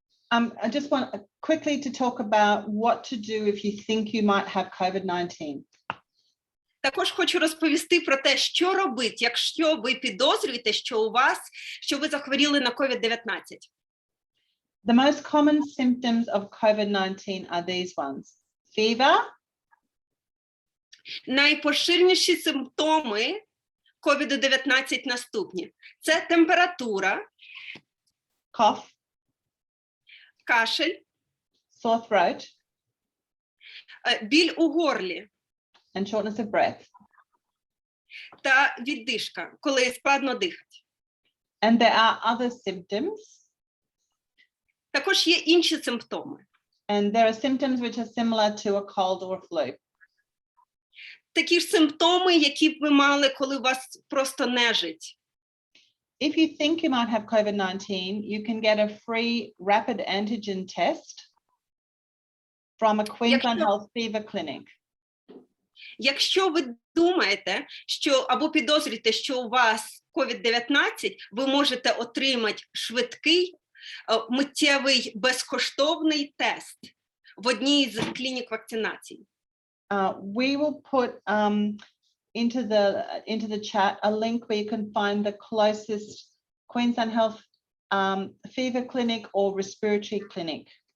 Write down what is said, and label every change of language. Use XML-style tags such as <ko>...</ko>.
<en>I just want quickly to talk about what to do if you think you might have COVID-19.</en> <uk>Також хочу розповісти про те, що робити, якщо ви підозрюєте, що ви захворіли на COVID-19.</uk> <en>The most common symptoms of COVID-19 are these ones. Fever.</en> <uk>Найпоширеніші симптоми COVID-19 наступні. Це температура,</uk> <en>Cough.</en> <uk>кашель,</uk> <en>Sore throat.</en> <uk>Біль у горлі</uk> <en>And shortness of breath.</en> <uk>та віддишка, коли складно дихати.</uk> <en>And there are other symptoms.</en> <uk>Також є інші симптоми.</uk> <en>And there are symptoms which are similar to a cold or a flu.</en> <uk>Такі ж симптоми, які б ви мали, коли у вас просто нежить.</uk> <en>If you think you might have COVID-19, you can get a free rapid antigen test from a Queensland Health Fever Clinic.</en> <uk>Якщо ви думаєте, або підозрюєте, що у вас COVID-19, ви можете отримати швидкий, миттєвий, безкоштовний тест в одній з клінік вакцинації.</uk> <en>We will put into the chat a link where you can find the closest Queensland Health Fever Clinic or Respiratory Clinic.</en>